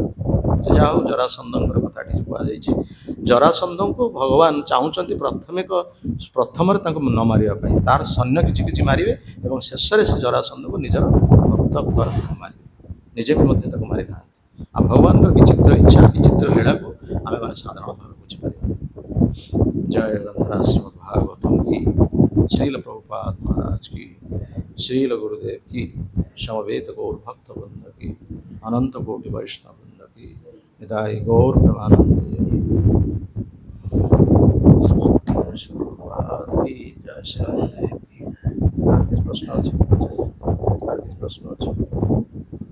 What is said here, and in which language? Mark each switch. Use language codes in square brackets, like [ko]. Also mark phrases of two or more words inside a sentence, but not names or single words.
[or] ଯାହା ହଉ ଜରାସନ୍ଧଙ୍କର କଥାଟି କୁହାଯାଇଛି, ଜରାସନ୍ଧଙ୍କୁ ଭଗବାନ ଚାହୁଁଛନ୍ତି ପ୍ରଥମରେ ତାଙ୍କୁ ନ ମାରିବା ପାଇଁ, ତାର ସୈନ୍ୟ କିଛି କିଛି ମାରିବେ ଏବଂ ଶେଷରେ ସେ ଜରାସନ୍ଧଙ୍କୁ ନିଜର ଭକ୍ତ ଦ୍ୱାରା ମାରିବେ, ନିଜେ ବି ମଧ୍ୟ ତାକୁ ମାରିନାହାନ୍ତି। ଆଉ ଭଗବାନଙ୍କର ବିଚିତ୍ର ଇଚ୍ଛା, ବିଚିତ୍ର ଲୀଳାକୁ ଆମେମାନେ ସାଧାରଣ ଭାବେ ବୁଝିପାରିବା। [hi] जय ग्रंथराज श्रीमद् भागवतम् की, श्रील प्रभुपाद महाराज की, श्रील गुरुदेव की, समवेत गौर भक्त वृंद की, अनंत कोटि वैष्णव वृंद की, निताय गौर प्रेमानंद प्रश्न अच्छे, प्रश्न अच्छे।